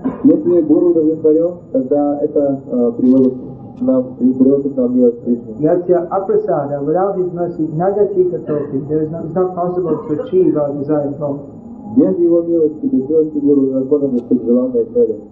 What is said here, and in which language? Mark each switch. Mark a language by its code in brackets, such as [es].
[ru] Если Гуру удовлетворен, тогда это приводит к нам милость Кришны. [sa] Yasya aprasada, [en] without his mercy, [sa] nagati katopi. [en] It's not possible to achieve our desired goal. [ru] Без его милости, без милости Гуру невозможно достичь желанной цели.